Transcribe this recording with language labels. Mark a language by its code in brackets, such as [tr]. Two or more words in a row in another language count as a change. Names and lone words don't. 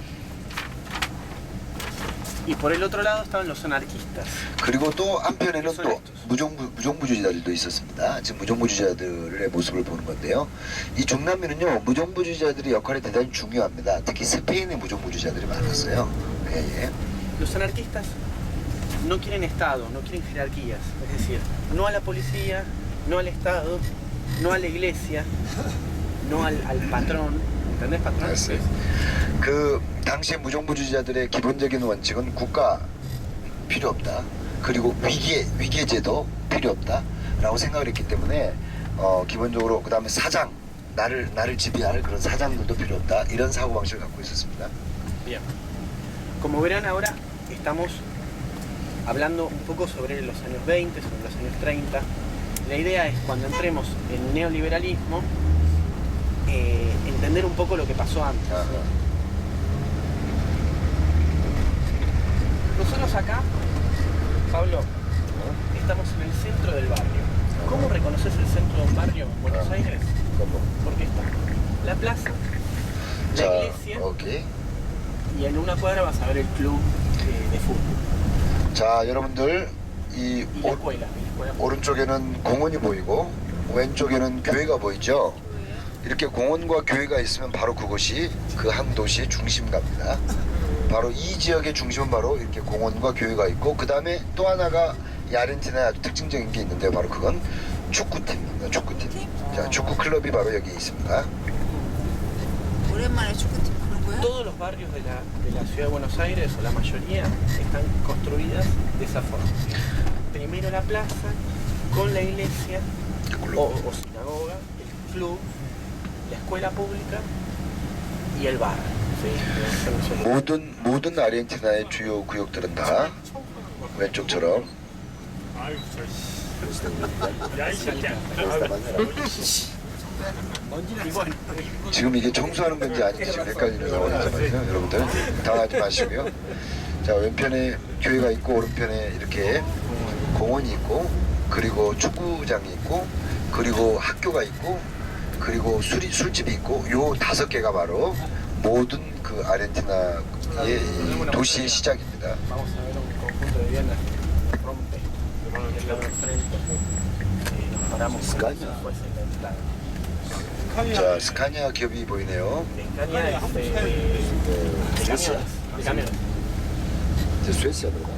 [es] Y por el otro lado estaban los anarquistas. [ko] 그리고 또 한편에는 또 무정부주의자들도 있었습니다. 지금 무정부주의자들의 모습을 보는 건데요. 이 중남미는요 무정부주의자들의 역할이 대단히 중요합니다. 특히 스페인의 무정부주의자들이 많았어요. 예. [es] Los anarquistas no quieren Estado, no quieren jerarquías. Es decir, no a la policía, no al Estado, no a la iglesia, no al patrón. ¿Entendés, patrón? Sí. [ko] 그 당시 무정부주의자들의 기본적인 원칙은 국가 필요 없다. 그리고 위계 제도 필요 없다라고 생각을 했기 때문에 기본적으로 그 다음에 사장 나를 지배할 그런 사장들도 필요 없다 이런 사고 방식을 갖고 있었습니다. [es] Bien. Como verán ahora estamos hablando un poco sobre los años 20, sobre los años 30. La idea es cuando entremos en neoliberalismo entender un poco lo que pasó antes. Nosotros acá, Pablo, estamos en el centro del barrio. ¿Cómo reconoces el centro de un barrio en Buenos Aires? ¿Cómo? Porque está la plaza, la iglesia [ko] 오케이. [es] y en una cuadra vas a ver el club de fútbol. [ko] 자, 여러분들 이 [es] y la escuela. [ko] 오른쪽에는 공원이 보이고 왼쪽에는 교회가 보이죠. 이렇게 공원과 교회가 있으면 바로 그곳이 그 한 도시의 중심가입니다. 바로 이 지역의 중심은 바로 이렇게 공원과 교회가 있고, 그 다음에 또 하나가 이 아르헨티나의 아주 특징적인 게 있는데 바로 그건 축구팀입니다. 축구팀. 자, 축구 클럽이 바로 여기 있습니다. 오랜만에 축구팀 보는 거야? [es] Todos los barrios de la ciudad de Buenos Aires, o la mayoría, están construidas de esa forma. Primero la plaza, con la iglesia o sinagoga, el club, la escuela pública y el bar. ¿Sí? [ko] 모든 아르헨티나의 주요 구역들은 다 왼쪽처럼 지금 이게 청소하는 건지 아닌지 지금 헷갈리는 상황이잖아요. 여러분들 당하지 마시고요. 자, 왼편에 교회가 있고 오른편에 이렇게 공원이 있고, 그리고 축구장이 있고, 그리고 학교가 있고, 그리고 술집이 있고, 요 5개가 바로 모든 그 아르헨티나의 이 도시의 시작입니다. [es] Vamos a ver un conjunto de viviendas que rompe el lado enfrente. Nos paramos como si fuese la entrada. [ko] 자, 스카니아 기업이 보이네요. [es] Scania es de camiones. De camiones. [ko] 이제 스웨스야, 그러다.